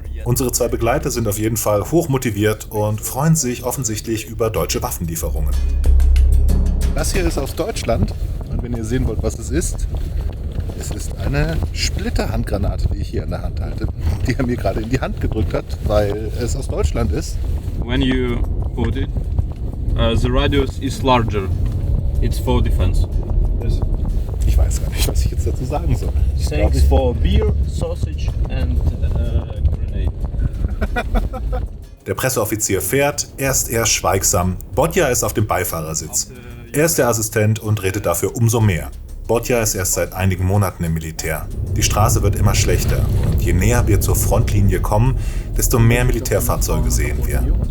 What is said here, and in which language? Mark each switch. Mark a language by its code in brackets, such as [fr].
[de] Unsere 2 Begleiter sind auf jeden Fall hoch motiviert und freuen sich offensichtlich über deutsche Waffenlieferungen. Das hier ist aus Deutschland und wenn ihr sehen wollt, was es ist eine Splitterhandgranate, die ich hier in der Hand halte, die er mir gerade in die Hand gedrückt hat, weil es aus Deutschland ist. [en] When you put it, the radius is larger. It's for defense. [de] Ich weiß gar nicht, was ich jetzt dazu sagen soll. [en] Thanks for beer, sausage and grenade. [de] Der Presseoffizier fährt, erst schweigsam. Bodja ist auf dem Beifahrersitz. Er ist der Assistent und redet dafür umso mehr. Bodja ist erst seit einigen Monaten im Militär. Die Straße wird immer schlechter und je näher wir zur Frontlinie kommen, desto mehr Militärfahrzeuge sehen wir.